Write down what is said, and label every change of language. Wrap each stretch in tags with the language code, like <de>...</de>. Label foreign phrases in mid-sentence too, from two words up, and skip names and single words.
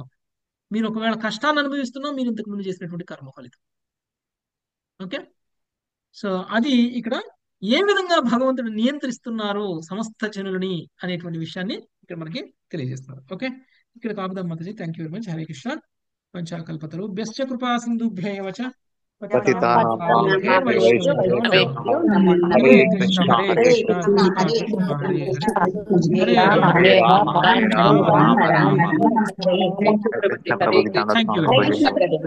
<te>మీరు ఒకవేళ కష్టాన్ని అనుభవిస్తున్నా మీరు ఇంతకు ముందు చేసినటువంటి కర్మ ఫలితం. ఓకే. సో అది ఇక్కడ ఏ విధంగా భగవంతుడు నియంత్రిస్తున్నారు సమస్త జనులని అనేటువంటి విషయాన్ని ఇక్కడ మనకి తెలియజేస్తున్నారు. ఓకే. ఇక్కడ కాపుదాం మాతాజీ.</te> <en>thank you very much.</en> <sa>హరే కృష్ణ. పంచాకల్పతరు భ్యశ్చ కృపా సింధుభ్యవ చ పతితానాం పావనేభ్యో హరే కృష్ణ హరే కృష్ణ కృష్ణ కృష్ణ హరే హరే హరే రామ హరే రామ రామ రామ హరే హరే.</sa> <en>thank you very much.</en>